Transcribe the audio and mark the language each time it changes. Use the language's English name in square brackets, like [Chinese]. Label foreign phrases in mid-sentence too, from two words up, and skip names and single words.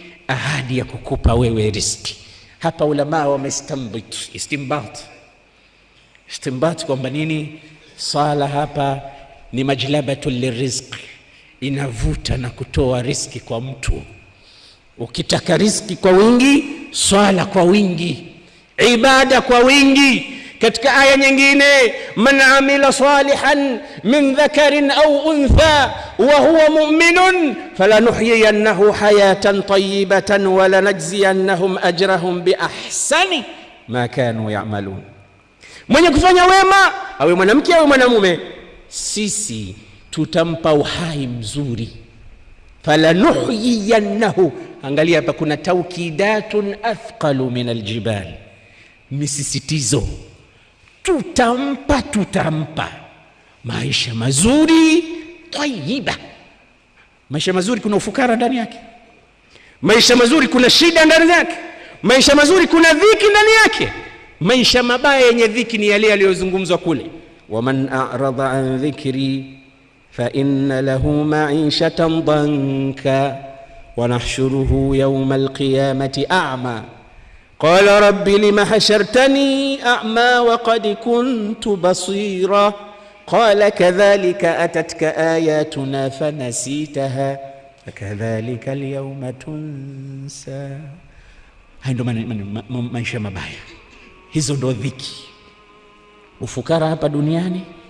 [Swahili] Ahadi ya kukupa wewe riziki. Hapa ulama wamestambat istimbat kwamba nini? Swala hapa ni [Arabic] مجلبة للرزق, [Swahili] inavuta na kutoa riziki kwa mtu. Ukitaka riziki kwa wingi, swala kwa wingi, ibada kwa wingi. Katika aya nyingine, [Arabic] من عمل صالحا من ذكر أو أنثى وهو مؤمن فلنحيينه حياة طيبة ولنجزينهم أجرهم بأحسن ما كانوا يعملون. [Swahili] Mwenye kufanya wema, awe mwanamke awe mwanamume, sisi tutampa uhai mzuri. Falanuhyiyannahu, angalia hapa kuna [Arabic] تأكيدات أثقل من الجبال, [Swahili] misisitizo. Tutampa maisha mazuri, tayyiba. Maisha mazuri kuna ufukara ndani yake, maisha mazuri kuna shida ndani yake, maisha mazuri kuna dhiki ndani yake. Maisha mabaya yenye dhiki ni yale yaliyozungumzwa kule, [Arabic] ومن أعرض عن ذكري فإن له معيشة ضنكا ونحشره يوم القيامة أعمى قال رب لم حشرتني أعمى وقد كنت بصيرا قال كذلك أتتك آياتنا فنسيتها وكذلك اليوم تنسى. [Swahili] Hayo maisha mabaya, hizo ndo dhiki. Ufukara hapa duniani